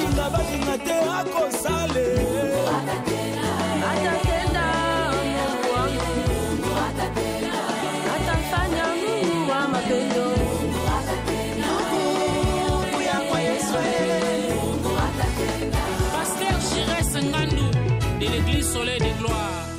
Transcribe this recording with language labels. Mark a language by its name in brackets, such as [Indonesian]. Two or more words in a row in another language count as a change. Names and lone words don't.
[Lingala] balinga te akosale [Swahili] atatenda Mungu wangu atafanya Mungu wa mapendo [French] Pasteur Chirès Ngandou de l'église Soleil de Gloire.